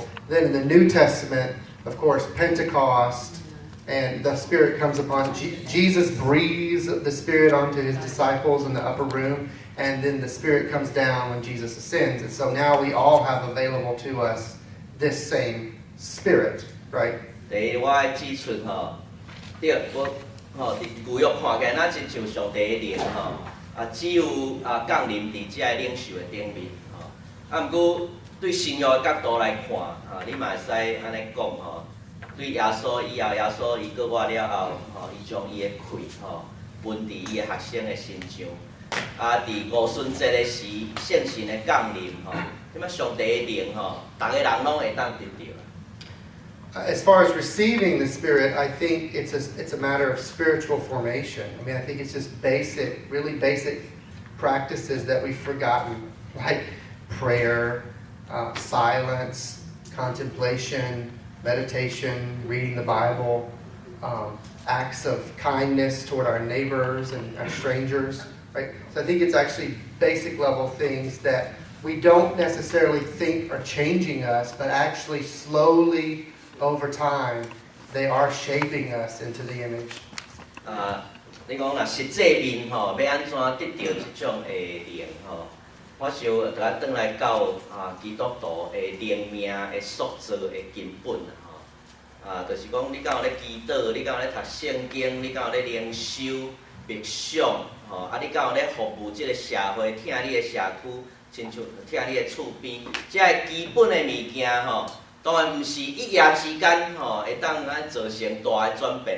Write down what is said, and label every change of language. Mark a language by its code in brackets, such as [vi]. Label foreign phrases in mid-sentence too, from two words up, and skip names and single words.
[en] Then in the New Testament, of course, Pentecost, and the Spirit comes upon, Jesus breathes the Spirit onto his disciples in the upper room. And then the Spirit comes down when Jesus ascends. And so now we all have available to us this same Spirit, right? [nan] 第一，我爱指出对，我旧约看起来那真像上帝的灵只有降临伫这领袖的顶面不过对新约的角度来看你嘛会使安尼讲对耶稣以后，耶稣伊过活了后伊将伊的气分伫伊的学生的身上。伫五旬节的时，圣神的降临即摆上帝的灵逐个人拢会当得到。 [en] As far as receiving the Spirit, I think it's a matter of spiritual formation. I mean, I think it's just really basic practices that we've forgotten, like prayer, silence, contemplation, meditation, reading the Bible, acts of kindness toward our neighbors and our strangers. right? So I think it's actually basic level things that we don't necessarily think are changing us, but actually slowly over time, they are shaping us into the image. [nan] 你讲若实际面吼，要安怎得到即种的灵吼？我想就要转来到基督徒的灵命的塑造的根本吼。就是讲你敢有咧祈祷，你敢有咧读圣经，你敢有咧灵修、默想吼，你敢有咧服务即个社会，听你的社区，亲像听你的厝边，即个基本的物件吼，当然毋是一夜之间吼会当咱造成大的转变。